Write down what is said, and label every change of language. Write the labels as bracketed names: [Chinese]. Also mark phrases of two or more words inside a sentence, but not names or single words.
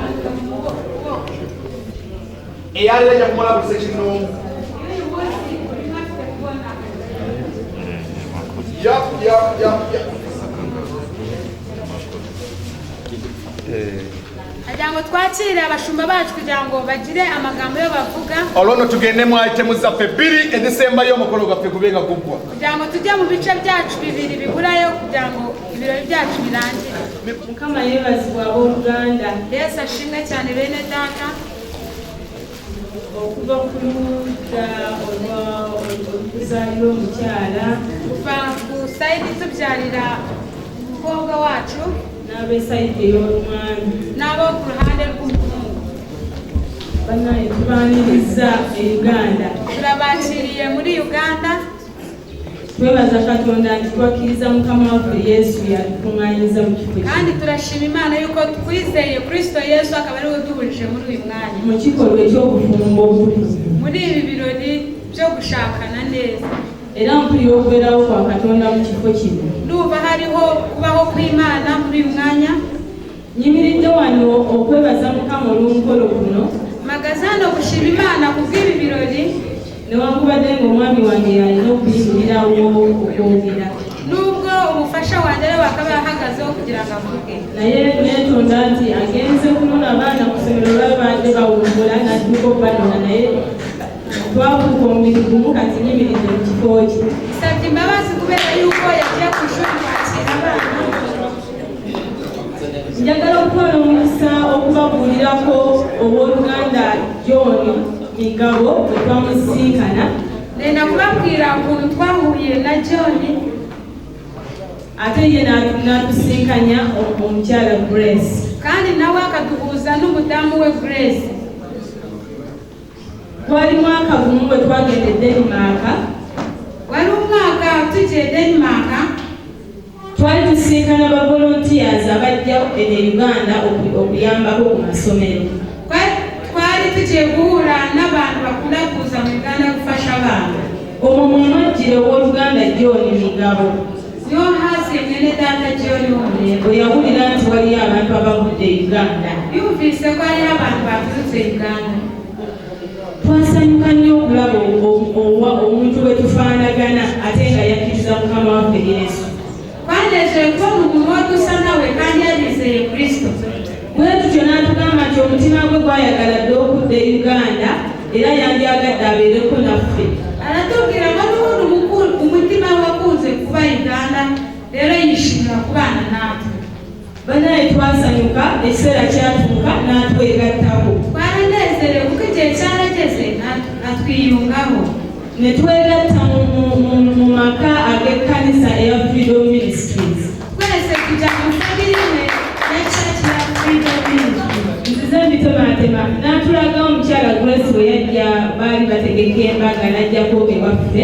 [Ganda] eyaleero ejja kumalabuza kino [Kinyarwanda] ajango twakire abashumba bacu kugira ngo bagire amagambo yo bavuga [Ganda] olwono tugende mu itemu zaffe 2 ezisembayo omukolo gwaffe gubenga guggwa [Kinyarwanda] kugira ngo tujye mu bice byacu 2 biburayo kugira ngo ibirori byacu birangire. [Ganda] Mukama yebazibwa abooluganda. [Kinyarwanda] Yesu ashimwe cyane bene data [Ganda] okuva ku ludda olw'okuzaalira omukyala [Kinyarwanda] kuva ku sayidi tubyarira umukobwa wacu [Ganda] n'ab'esayidi ey'olumwami [Kinyarwanda] n'abo ku ruhande rw'umuhungu. [Ganda] Bannaye tubaaniriza e Uganda. [Kinyarwanda] Turabakiriye muri Uganda. [Ganda] Twebaza Katonda nti twakkiriza Mukama waffe Yesu yatukuŋŋaanyiza mu kifo kino. [Kinyarwanda] Kandi turashima Imana yuko twizeye Kristo Yesu akaba ariwe uduhurije muri uyu mwanya. [Ganda] Mu kikolwa eky'obufumbo obuli. [Kinyarwanda] Muri ibi birori byo gushakana neza. [Ganda] Era mpulira okubeerawo kwa Katonda mu kifo kino. [Kinyarwanda] Ndumva hariho kubaho kw'Imana muri uyu mwanya. [Ganda] Nyimiridde wano okwebaza Mukama olw'omukolo guno. [Kinyarwanda] Mpagaze hano gushima Imana kubw'ibi birori. [Ganda] Newankubadde ng'omwami wange yalina okuyimirirawo okwogera. [Kinyarwanda] Nubwo umufasha wanjye ariwe akaba yahagazeho kugira ngo avuge. [Ganda] Naye neetonda nti agenze kunona abaana ku ssomero lwabadde bawumbula n'atuuka okubanona naye twabuuka omubiri gumu kati nyimiridde mu kifo kye. [Kinyarwanda] Nsabye imbabazi kubera yuko yagiye ku ishuri kwakira abaana. [Ganda] Njagala okutwala omukisa okubabuulirako owooluganda John Migabo bwe twamusinkana. [Kinyarwanda] Nenda kubabwira ukuntu twahuye na John [Ganda] ate ye n'atusinkanya omukyala Grace. [Kinyarwanda] Kandi nawe akaduhuza n'umudamu we Grace. [Ganda] Twali mwaka gumu bwe twagenda e Denmark. [Kinyarwanda] Wali umwaka tugiye Denmark. [Ganda] Twali tusinkana ba volunteers abajja e Uganda okuyambako ku masomero. [Kinyarwanda] Twali tugiye guhura n'abantu bakunda kuza mu Uganda gufasha abana. [Ganda] Omwo mwe mwajjira ow'oluganda John Migabo. [Kinyarwanda] Niho haziye mwene data John w'Omulembe. [Ganda] Bwe yawulira nti waliyo abantu abavudde e Uganda. [Kinyarwanda] Yumvise ko hariyo abantu baturutse e Uganda. [Ganda] Twasanyuka nnyo okulaba omuntu bwe tufaanagana ate nga yakkiriza Mukama waffe Yesu. [Kinyarwanda] Twanezerewe kubona umuntu wadusa nawe kandi yarizeye Kristo. [Ganda] Bwe tutyo n'atugamba nti omutima gwe gwayagala dde okudda e Uganda era yandyagadde abeereko naffe. [Kinyarwanda] Aratubwira ngo n'ubundi umutima we wakunze kuba Uganda rero yishimira kubana natwe. [Ganda] Bannaye twasanyuka ekiseera kyatuuka n'atwegattako. [Kinyarwanda] Twaranezerewe kuko igihe cyarageze natwiyungaho. [Ganda] Ne twegatta mu maka ag'ekkanisa eya Freedom Ministries. [Kinyarwanda] Twese tujya mu famire imwe ya church ya Freedom Ministries. [Ganda] Nzize mbitomatema n'atulaga omukyala Grace bwe yajja baali bategeka embaga n'ajjako ewaffe.